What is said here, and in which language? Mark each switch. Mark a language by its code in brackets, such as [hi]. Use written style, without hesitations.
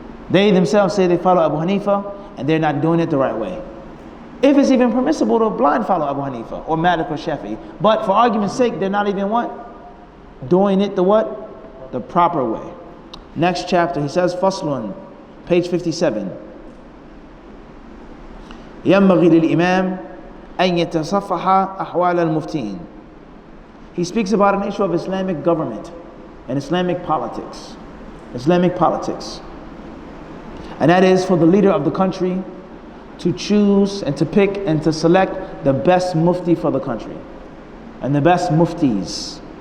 [en] They themselves say they follow Abu Hanifa, and they're not doing it the right way. If it's even permissible to blind follow Abu Hanifa or Malik or Shafi, but for argument's sake, they're not even what? Doing it the what? The proper way. Next chapter, he says, Faslun, page 57. [ar] ينبغي للإمام أن يتصفح أحوال المفتين. [en] He speaks about an issue of Islamic government and Islamic politics. Islamic politics. And that is for the leader of the country to choose and to pick and to select the best mufti for the country and the best muftis.